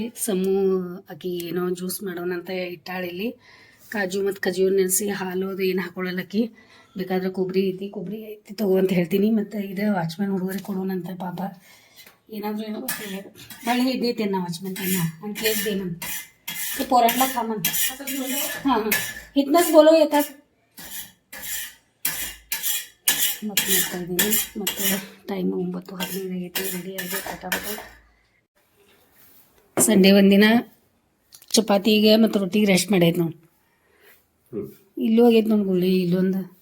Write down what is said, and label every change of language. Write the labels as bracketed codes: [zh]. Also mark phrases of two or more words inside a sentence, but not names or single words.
[kn] ಸಮೂ ಆಕಿ ಏನೋ ಜ್ಯೂಸ್ ಮಾಡೋಣಂತ ಇಟ್ಟಾಳಿಲ್ಲಿ. ಕಾಜು ಮತ್ತು ಖಜೂರ್ ನೆನೆಸಿ ಹಾಲು ಅದು ಏನು ಹಾಕೊಳ್ಳಲ್ಲಕ್ಕಿ. ಬೇಕಾದ್ರೆ ಕೊಬ್ಬರಿ ಐತಿ ತಗೋ ಅಂತ ಹೇಳ್ತೀನಿ. ಮತ್ತು ಇದು ವಾಚ್ಮ್ಯಾನ್ ಹುಡುಗರಿಗೆ ಕೊಡೋಣಂತ. ಪಾಪ ಏನಾದರೂ ಏನೋ ಬಳ್ಳಿ ಇದ್ದೈತೆ ನಾ ವಾಚ್ಮ್ಯಾನ್ ತನ್ನ ಅಂತ ಕೇಳಿದೆ. [mr] मन पोरांना खा म्हणतात. हां हां इथनंच बोलव येतात. [kn] ಮತ್ತು ನೋಡ್ತಾ ಇದ್ದೀನಿ. ಮತ್ತು ಟೈಮು 9:15 ಆಗೈತಿ. ರೆಡಿ ಆಗಿ ಪಟಾಪಟ ಸಂಡೇ ಒಂದಿನ ಚಪಾತಿಗೆ ಮತ್ತು ರೊಟ್ಟಿಗೆ ರೆಸ್ಟ್ ಮಾಡೈತೆ ನಾವು. ಇಲ್ಲೂ ಆಗೈತೆ ನೋಡಿ ಗುಳ್ಳಿ ಇಲ್ಲೊಂದು.